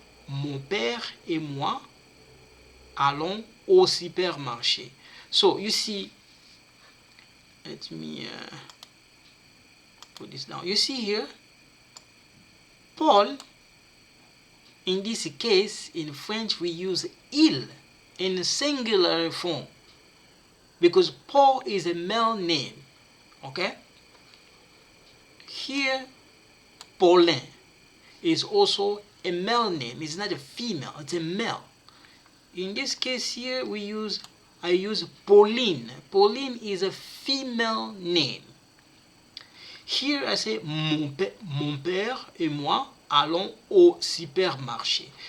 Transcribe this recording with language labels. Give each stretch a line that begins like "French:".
French: Mon père et moi allons au supermarché.
English: So you see, let me put this down. You see here, Paul. In this case, in French, we use il in a singular form because Paul is a male name. Okay? Here, Paulin is also a male name. It's not a female, it's a male. In this case here, I use Pauline. Pauline is a female name. Here I say
French: mon père et moi allons au supermarché.